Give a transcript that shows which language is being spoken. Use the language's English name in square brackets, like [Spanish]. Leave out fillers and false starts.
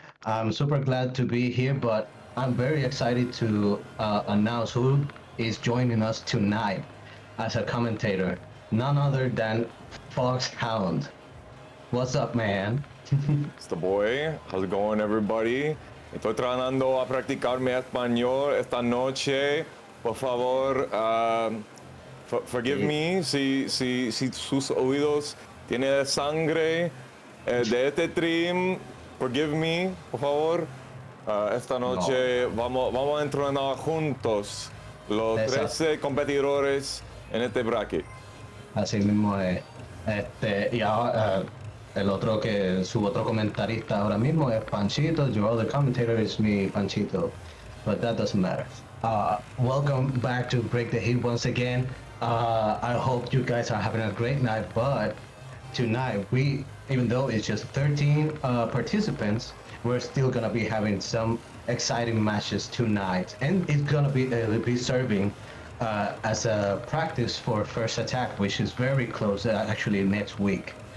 [English] I'm super glad to be here, but I'm very excited to announce who is joining us tonight as a commentator. None other than Foxhound. What's up, man? It's the boy. How's it going, everybody? [Spanish] Estoy tratando a practicar mi español esta noche. Por favor, [English] forgive me [Spanish] si sus oídos tienen sangre de este stream. [English] Forgive me, [Spanish] por favor. Esta noche vamos a entrenar juntos los 13 competidores en este bracket. Así mismo es. Y ahora su otro comentarista ahora mismo es Panchito. [English] Your other commentator is me, Panchito, but that doesn't matter. Welcome back to Break the Heat once again. I hope you guys are having a great night, but tonight even though it's just 13 participants, we're still gonna be having some exciting matches tonight, and it's gonna be serving as a practice for First Attack, which is very close, actually next week.